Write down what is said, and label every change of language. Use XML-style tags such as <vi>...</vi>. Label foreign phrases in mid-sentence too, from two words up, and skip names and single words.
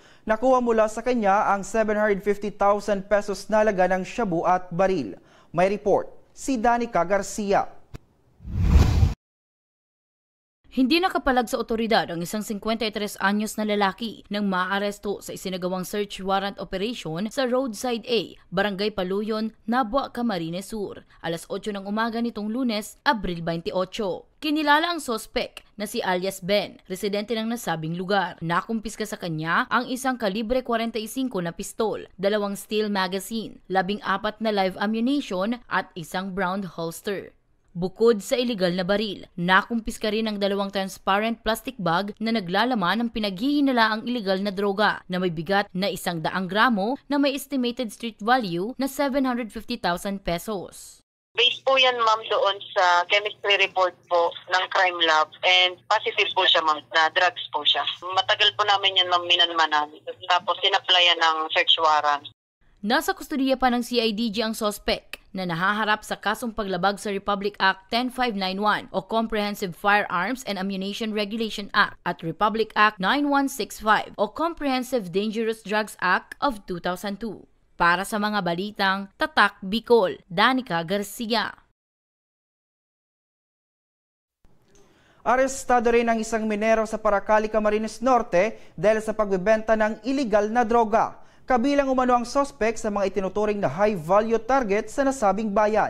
<tl>Nakuha mula sa kanya ang 750,000 pesos na halaga ng shabu at baril. May report si Danica Garcia. Hindi nakapalag sa otoridad ang isang 53 anyos na lalaki nang maaresto sa isinagawang</tl> <en>search warrant operation</en> <tl>sa Roadside A, Barangay Paluyon, Nabua, Camarines Sur, alas 8 ng umaga nitong Lunes, Abril 28. Kinilala ang sospek na si alias Ben, residente ng nasabing lugar. Nakumpiska sa kanya ang isang kalibre 45 na pistol, 2</tl> <en>steel magazine,</en> <tl>14 na</tl> <en>live ammunition</en> <tl>at isang</tl> <en>brown holster.</en> <tl>Bukod sa iligal na baril, nakumpiska rin ang 2</tl> <en>transparent plastic bag</en> <tl>na naglalaman ng pinaghihinalaang iligal na droga na may bigat na 100 gramo na may</tl> <en>estimated street value</en> <tl>na 750,000 pesos. Based po yan, ma'am, doon sa</tl> <en>chemistry report</en> <tl>po ng</tl> <en>crime lab and positive</en> <tl>po siya, ma'am, na drugs po siya. Matagal po namin yan, ma'am, minanmanan. Tapos sinapplyan ng</tl> <en>search warrant.</en> <tl>Nasa kustudiya pa ng CIDG ang sospek na nahaharap sa kasong paglabag sa Republic Act 10591 o Comprehensive Firearms and Ammunition Regulation Act at Republic Act 9165 o Comprehensive Dangerous Drugs Act of 2002. Para sa mga balitang Tatak Bicol, Danica Garcia. Arestado rin ang isang minero sa Paracali, Camarines Norte dahil sa pagbebenta ng iligal na droga. Kabilang umano ang sospek sa mga itinuturing na</tl> <en>high-value target</en> <tl>sa nasabing bayan.</tl>